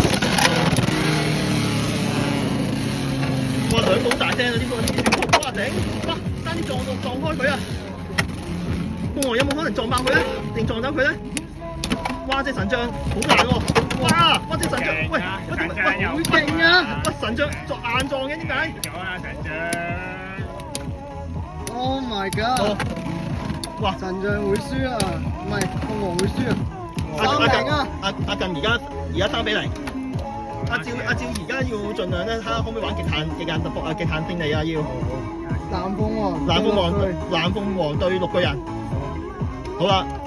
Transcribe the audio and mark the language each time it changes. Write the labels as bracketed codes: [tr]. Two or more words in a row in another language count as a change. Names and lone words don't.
[yue] 哇，兩個好大聲啊！呢個哇頂，哇爭啲撞開佢啊！鳳凰有冇可能撞爆佢咧？定撞走佢咧？哇！隻神將好難喎！哇！隻神將，喂，好勁啊！喂，神將硬撞嘅點解？咗啦，神將。 [en] Oh my god！ [yue] 哇！神將會輸啊，唔係鳳凰會輸啊！3-0啊！阿近而家3比0。阿趙而家要盡量咧，睇下可唔可以玩極限突破啊！極限勝利啊！要藍鳳凰對6個人。好啦。